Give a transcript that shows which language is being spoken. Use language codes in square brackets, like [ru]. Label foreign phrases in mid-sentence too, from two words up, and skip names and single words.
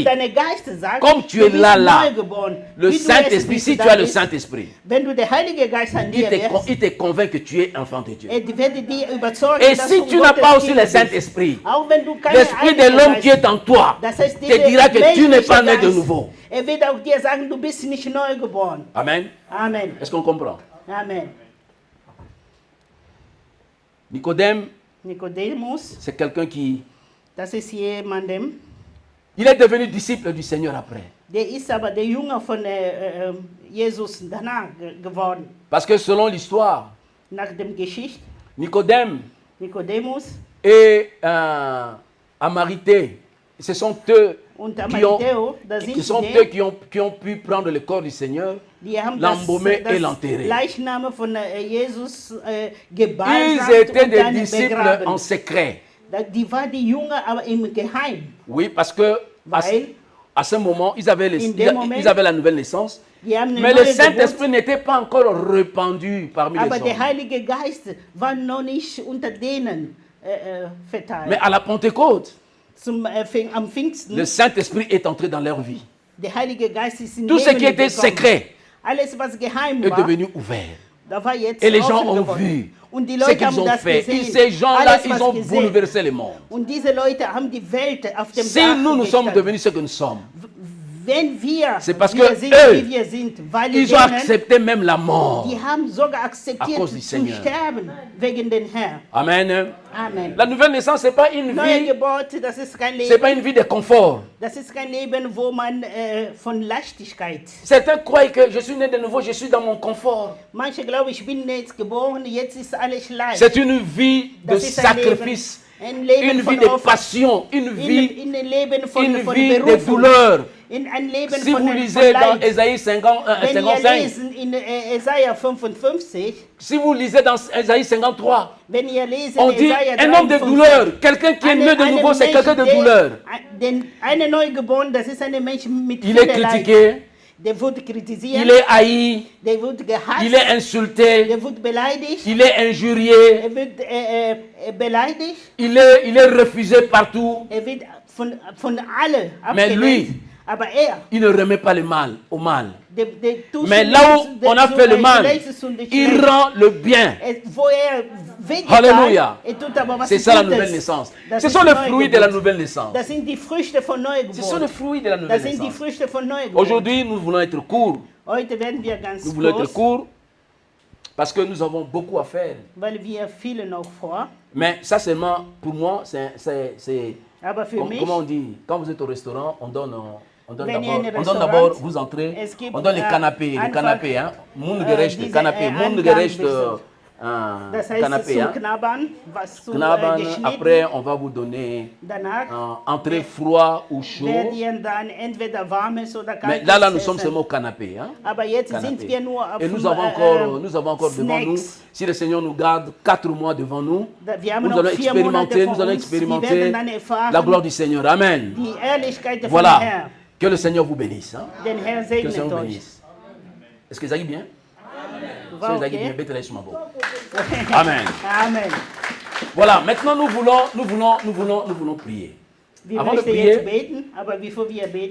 [fr] Comme tu es là, le Saint-Esprit, si tu as le Saint-Esprit, il te convainc que tu es enfant de Dieu. Et si tu n'as pas aussi le Saint-Esprit, l'esprit de l'homme qui est en toi te dira que tu n'es pas né de nouveau. Amen. Amen. Est-ce qu'on comprend? Amen. Nicodème, [de] Nicodemus, [fr] c'est quelqu'un qui... [de] das ist jemandem, [fr] Il est devenu disciple du Seigneur après. [de] der ist aber der Jünger von Jesus danach geworden. [fr] Parce que selon l'histoire, [de] Nach dem Geschichte, [fr] Nicodème [de] Nicodemus [fr] et Amarité, ce sont eux [de] und [fr] qui ont, [de] Amadeo, da sind [fr] qui sont [de] die, [fr] eux qui ont pu prendre le corps du Seigneur, [de] die haben [fr] l'embaumer et [de] das [fr] l'enterrer. [de] Leichname von Jesus [fr] Ils [de] gebalsamt [fr] étaient [de] und [fr] des [de] dann [fr] disciples [de] begraben. [fr] en secret. [de] Die war die Jünger aber im Geheim. [fr] Oui, parce que [de] Weil [fr] à ce moment, ils avaient la nouvelle naissance. [de] die haben eine [fr] Mais le [de] neue [fr] Saint-Esprit [de] Geburt, [fr] n'était pas encore répandu parmi les [de] aber der [fr] hommes. [de] Heilige Geist war noch nicht unter denen verteilt. [fr] Mais à la Pentecôte, [de] Am Pfingsten, [fr] le Saint-Esprit est entré dans leur vie. [de] der Heilige Geist ist in [fr] Tout ce [de] Leben [fr] qui était [de] gekommen. [fr] secret [de] Alles, was geheim [fr] est [de] war, [fr] devenu ouvert. [de] da war jetzt [fr] Et les gens [de] offen [fr] ont [de] geworden. [fr] vu [de] Und die [fr] ce [de] Leute [fr] qu'ils [de] haben [fr] ont [de] das [fr] fait. Et [de] gesehen. [fr] ces gens-là, [de] Alles, [fr] ils [de] was [fr] ont [de] gesehen. [fr] bouleversé le monde. [de] Und diese Leute haben die Welt auf dem [fr] Si [de] Dach [fr] nous sommes [de] gestellt. [fr] devenus ce que nous sommes, [de] Wenn wir, [fr] c'est parce [de] wir [fr] que [de] sind, [fr] eux, [de] wie wir sind, weil [fr] ils ont [de] denen, [fr] accepté même la mort. [de] die haben sogar [fr] À [de] akzeptiert [fr] cause du [de] zu [fr] Seigneur. [de] sterben wegen den Herrn. [fr] Amen. [de] Amen. [fr] La nouvelle naissance, ce n'est pas une [de] Neue [fr] vie, [de] Geburt, das ist kein [fr] c'est [de] Leben, [fr] pas une vie de confort. [de] das ist kein Leben, wo man von Leichtigkeit. [fr] Certains croient que je suis né de nouveau, je suis dans mon confort. [de] Manche glauben, ich bin jetzt geboren, jetzt ist alles leicht. [fr] C'est une vie de [de] Das ist [fr] sacrifice, [de] ein Leben [fr] une [de] von [fr] vie de [de] Opfer. [fr] passion, une vie [de] In ein Leben von [fr] de [de] Berufung. [fr] douleur. [de] In ein Leben [fr] Si [de] von, [fr] vous [de] von [fr] lisez dans [de] Leid. [fr] Ésaïe [de] Wenn ihr [fr] 55, [de] lesen in Jesaja 55, [fr] si vous lisez dans Ésaïe 53, [de] wenn ihr lesen [fr] on dit [de] Jesaja [fr] un homme de [de] 53, [fr] douleur. Quelqu'un qui est né de nouveau, c'est quelqu'un de douleur. [de] Eine Neugeborene, das ist ein Mensch mit [fr] Il est [de] viel Leid. [fr] critiqué, [de] Der wird kritisiert, [fr] il est haï, [de] der wird gehasst, [fr] il est insulté, [de] der wird beleidigt, [fr] il est injurié, [de] er wird beleidigt, [fr] il est refusé partout. [de] er wird von allen [fr] Mais lui, [de] abgelehnt. Aber er, [fr] il ne remet pas le mal au mal. [de] der tut [fr] Mais [de] schon [fr] là [de] nichts, [fr] où [de] der [fr] on a [de] tut [fr] fait le [de] ein [fr] mal, [de] Schlechtes und nicht [fr] il [de] schlecht. [fr] rend le bien. [de] Wo er wehgetan, Halleluja. er tut aber was [fr] C'est ça la [de] Gutes. [fr] nouvelle naissance. [de] Das [fr] Ce [de] ist [fr] sont les [de] Neugeburt. [fr] fruits de la nouvelle naissance. [de] Das sind die Früchte von [fr] Ce sont les [de] Neugeburt. [fr] fruits de la [de] Das [fr] nouvelle [de] sind die [fr] naissance. [de] Früchte von Neugeburt. [fr] Aujourd'hui, nous voulons être courts. [de] Heute werden wir ganz [fr] Nous voulons être [de] kurz, [fr] courts parce que nous avons beaucoup à faire. [de] weil wir viele noch vor. [fr] Mais ça seulement, pour moi, c'est [de] Aber für mich, [fr] comment on dit, quand vous êtes au restaurant, on donne [de] Wenn ihr in ein [fr] d'abord, [de] Restaurant, [fr] vous entrez, [de] es gibt, [fr] on donne les canapés, [de] einfach, hein. Mundgerechte diese, Canapé, mundgerechte das heißt [fr] canapé, [de] zum [fr] hein. [de] Knabbern, was zu Knabbern, geschnitten. [fr] après, on va vous donner [de] Danach [fr] entrée froid ou chaud. [de] werden ihr dann entweder warmes oder [fr] Mais [de] kaltes [fr] là, nous sommes [de] essen. [fr] seulement au canapé. Hein? [de] Aber jetzt [fr] Canapé. [de] sind wir nur auf [fr] Et nous avons encore devant nous, [de] Snacks. [fr] si le Seigneur nous garde 4 mois devant nous, [de] Wir haben [fr] nous [de] noch [fr] allons [de] 4 Monate [fr] expérimenter, [de] vor [fr] nous allons [de] uns. Wir [fr] expérimenter [de] werden dann erfahren, [fr] la gloire du Seigneur. Amen. [de] die Ehrlichkeit von [fr] Voilà. [de] Herrn. [fr] Que le Seigneur vous bénisse. Hein? [de] Den Herr [fr] Que le [de] segnet [fr] Seigneur vous [de] euch. [fr] bénisse. Est-ce que ça aille bien? [de] War [fr] Ça aille bien. [de] okay? Bête la Shmabo. Amen. [fr] Amen. Voilà, maintenant nous voulons prier. [de] Wir [fr] Avant de [de] möchten [fr] prier, [de] jetzt beten, aber bevor wir beten,